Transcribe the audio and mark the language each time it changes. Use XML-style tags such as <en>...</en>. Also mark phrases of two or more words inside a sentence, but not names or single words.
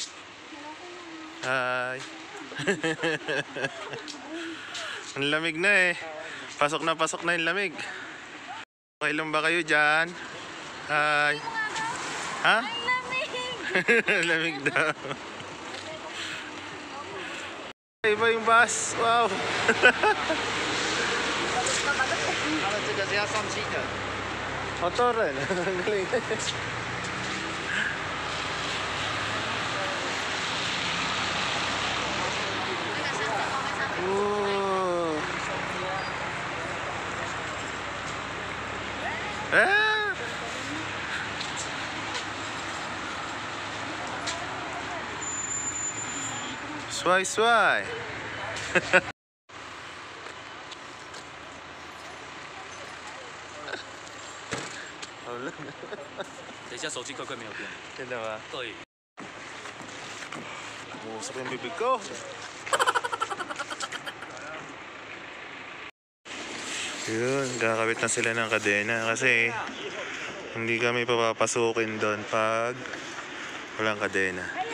<tl>Hi. Ang lamig na eh. Pasok na yung lamig. Okay lang ba kayo dyan? Hi. Ha? Lamig daw. Iba yung bus. Wow.</tl> <zh>他们这个是要上漆的。</zh> <tl>Motor rin. Ang galing. Ooh. Ah! Sway, sway.</tl> <zh>等一下手机快没有电。</zh> <tl>Yan na ba?</tl> <zh>对。</zh> <tl>Umusok yung bibig ko. Yun, kakabit na sila ng kadena kasi hindi kami papapasukin doon pag walang kadena.</tl>